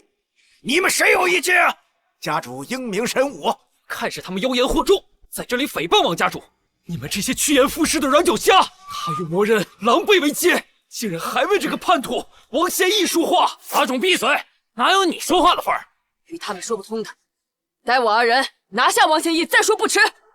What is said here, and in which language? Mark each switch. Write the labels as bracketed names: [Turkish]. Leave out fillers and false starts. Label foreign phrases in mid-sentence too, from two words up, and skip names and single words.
[Chinese] 你們誰有意見啊？家主英明神武，看是他們妖言惑眾，在這裡誹謗王家主。你們這些趋炎附勢的軟腳蝦，他與魔人狼狽為奸，竟然還為這個叛徒王賢義說話。法種閉嘴，哪有你說話的份兒？與他們說不通的，待我二人拿下王賢義再說不遲。